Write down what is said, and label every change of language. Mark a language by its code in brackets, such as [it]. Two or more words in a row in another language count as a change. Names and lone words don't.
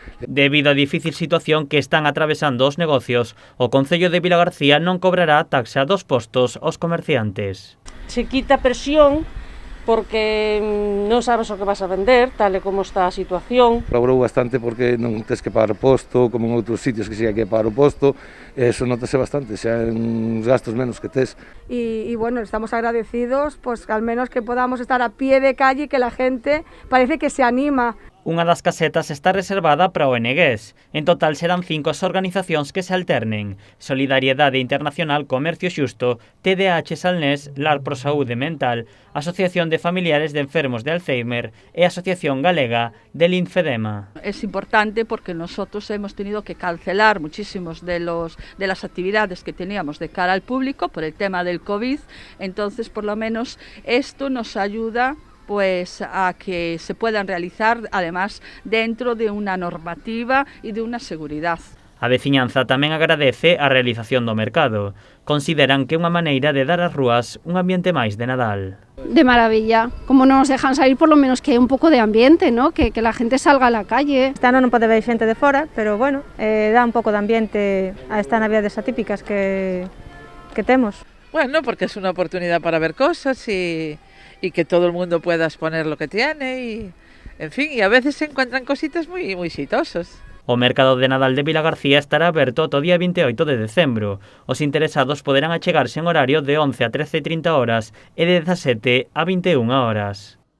[gl] Debido á difícil situación que están atravesando os negocios, o Concello de Vilagarcía non cobrará a taxa dos postos aos comerciantes. [es] Se quita presión [gl] porque non sabes o que vas a vender, tal e como está a situación. Colaborou bastante porque non tes que pagar o posto, como en outros sitios que sí hai que pagar o posto, eso notase bastante, xa en uns gastos menos que tes. [es] Y bueno, estamos agradecidos, pues al menos que podamos estar a pie de calle y que la gente parece que se anima. [gl] Unha das casetas está reservada para ONGs. En total serán 5 as organizacións que se alternen. Solidariedade Internacional Comercio Xusto, TDH Salnés, LAR Pro Saúde Mental, Asociación de Familiares de Enfermos de Alzheimer e Asociación Galega de Linfedema. [es] Es importante porque nosotros hemos tenido que cancelar muchísimos de las actividades que teníamos de cara al público por el tema del COVID. Entonces, por lo menos, esto nos ayuda pues a que se puedan realizar además dentro de una normativa y de una seguridad. [gl] A veciñanza tamén agradece a realización do mercado. Consideran que é unha maneira de dar ás rúas un ambiente máis de Nadal. [es] De maravilla, como non nos dejan salir, por lo menos que [gl] un pouco [es] de ambiente, ¿no? Que la gente salga a la calle. [gl] Este ano non pode ver xente de fora, [es] pero bueno, [gl] dá un pouco de ambiente a estas navidades atípicas que temos. [es] Bueno, porque es una oportunidad para ver cosas y que todo el mundo pueda exponer lo que tiene y, en fin, y a veces se encuentran cositas muy exitosas. [gl] O mercado de Nadal de Vilagarcía estará aberto ata o día 28 de decembro. Os interesados poderán achegarse en horario de 11 a 13:30 horas e de 17 a 21 horas.